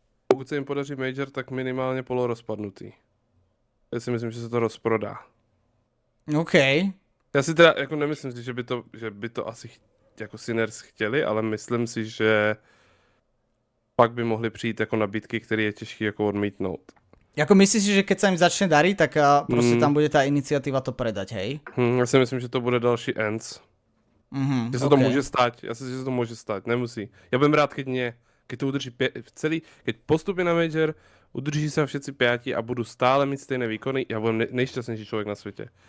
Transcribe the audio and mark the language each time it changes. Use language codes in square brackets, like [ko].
[cs] Pokud se jim podaří major, tak minimálně polorozpadnutý. Já si myslím, že se to rozprodá. OK. Já si teda jako nemyslím si, že by to asi jako Sinners chtěli, ale myslím si, že pak by mohli přijít jako nabídky, které je těžké jako odmítnout. [sk] Ako myslíš si, že keď sa im začne dariť, tak proste tam bude tá iniciatíva to predať, hej? [cs] Já si myslím, že to bude další Ends. Že se to může stát, já si myslím, že se to může stát, nemusí. [sk] Já budem rád, keď to udrží keď postupí na Major, udrží sa všetci 5 a budú stále [cs] mít stejné výkony, já budem nejšťastnější člověk na světě.